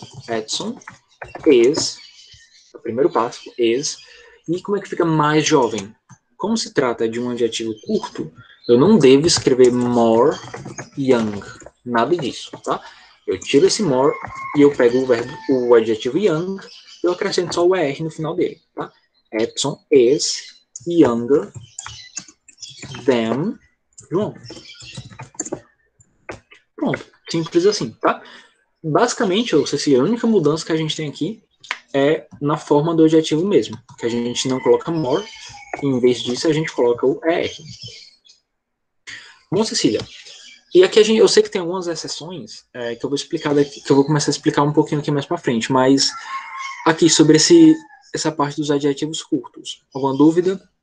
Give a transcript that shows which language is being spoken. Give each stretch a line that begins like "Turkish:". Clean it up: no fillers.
English: Edson is,
Portuguese: o primeiro passo,
English: is.
Portuguese: E como é que fica mais jovem? Como se trata de um adjetivo curto, eu não devo escrever
English: more young.
Portuguese: Nada disso, tá? Eu tiro esse more e eu pego o adjetivo young e eu acrescento só o ER no final dele, tá?
English: Edson is younger than João.
Portuguese: Pronto, simples assim, tá? Basicamente, a única mudança que a gente tem aqui é na forma do adjetivo mesmo, que a gente não coloca more, e em vez disso a gente coloca o ER. Bom, Cecília, E aqui eu sei que tem algumas exceções que eu vou explicar daqui, que eu vou começar a explicar um pouquinho aqui mais para frente, mas aqui sobre essa parte dos adjetivos curtos. Alguma dúvida?